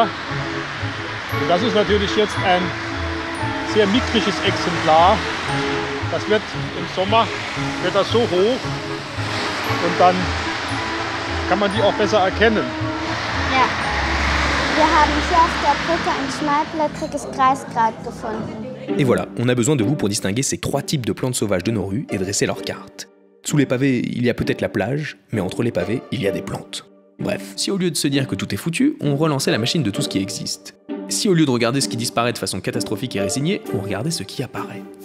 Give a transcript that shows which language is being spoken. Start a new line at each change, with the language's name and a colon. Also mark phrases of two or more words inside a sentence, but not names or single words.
German: Und das ist natürlich jetzt ein sehr mickriges Exemplar. Das wird im Sommer wird das so hoch und dann kann man die auch besser erkennen. Ja. Wir haben hier auf der Brücke ein schmalblättriges Kreiskraut gefunden.
French: Et voilà, on a besoin de vous pour distinguer ces 3 types de plantes sauvages de nos rues et dresser leurs cartes. Sous les pavés, il y a peut-être la plage, mais entre les pavés, il y a des plantes. Bref, si au lieu de se dire que tout est foutu, on relançait la machine de tout ce qui existe. Si au lieu de regarder ce qui disparaît de façon catastrophique et résignée, on regardait ce qui apparaît.